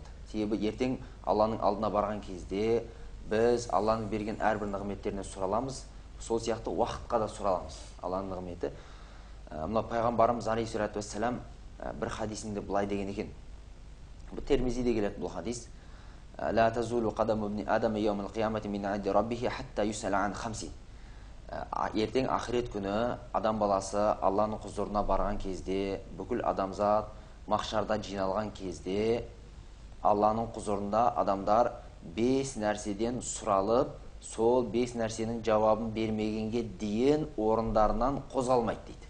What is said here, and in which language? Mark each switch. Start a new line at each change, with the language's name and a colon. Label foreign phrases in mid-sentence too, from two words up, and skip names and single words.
Kazakh: Себебі ертең Алланың алдына барған кезде біз Алланың берген әрбір нығметтеріне сұраламыз, сол сияқты уақытқа да сұраламыз. Алланың нығметі. Мына пайғамбарымыз
Arabic: عليه الصلاة والسلام
Kazakh: бір хадисінде былай деген екен. Бұл Термизиде келеді бұл хадис.
Arabic: لا تزول قدما ابن آدم يوم القيامة من عند ربه حتى يسأل عن خمس.
Kazakh: Ертең ақирет күні адам баласы Алланың құзырына барған кезде, бүкіл адамзат махшарда жиналған кезде, Алланың құзырында адамдар 5 нәрседен сұралып, сол 5 нәрсенің жауабын бермегенге дейін орындарынан қозғалмайды дейді.